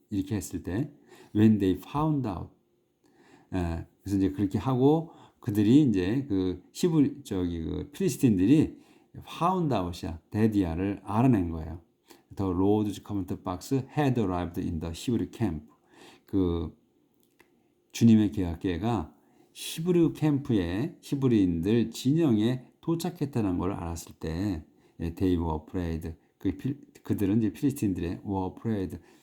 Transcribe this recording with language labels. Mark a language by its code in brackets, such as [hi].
[ko] 이렇게 했을 때, [en] when they found out. [ko] 그래서 이제 그렇게 하고, 그들이 이제 그 그 필리스틴들이 [en] found out [ko] 이야. 데디아를 알아낸 거예요. [en] The Lord's command box had arrived in the Hebrew camp. [ko] 그 주님의 계약궤가 히브리 캠프에 히브리인들 진영에 도착했다는 걸 알았을 때, [en] they were afraid. [ko] 그들은 이제 필리스틴들의 [en] were afraid.